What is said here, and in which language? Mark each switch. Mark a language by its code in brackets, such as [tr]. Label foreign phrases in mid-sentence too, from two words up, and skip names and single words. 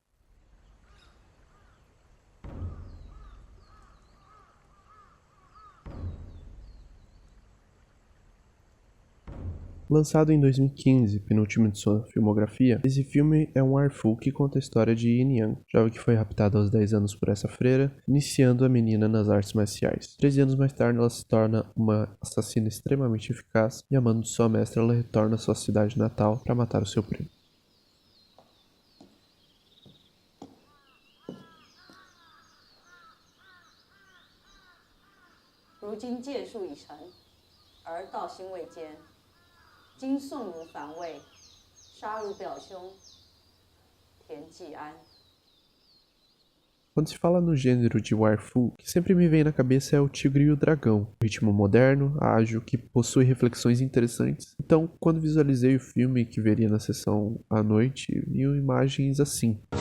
[pt] Lançado em 2015, penúltimo de sua filmografia, esse filme é um arfu que conta a história de Yin Yang, jovem que foi raptada aos 10 anos por essa freira, iniciando a menina nas artes marciais. 13 anos mais tarde, ela se torna uma assassina extremamente eficaz e, amando sua mestra, ela retorna à sua cidade natal para matar o seu primo. [zh] 如今剑术已成，而道心未坚。今宋如反魏，杀汝表兄田季安。 [pt] Quando se fala no gênero de Warfu, o que sempre me vem na cabeça é o Tigre e o Dragão, um ritmo moderno, ágil, que possui reflexões interessantes. Então, quando visualizei o filme que veria na sessão à noite, vi imagens assim.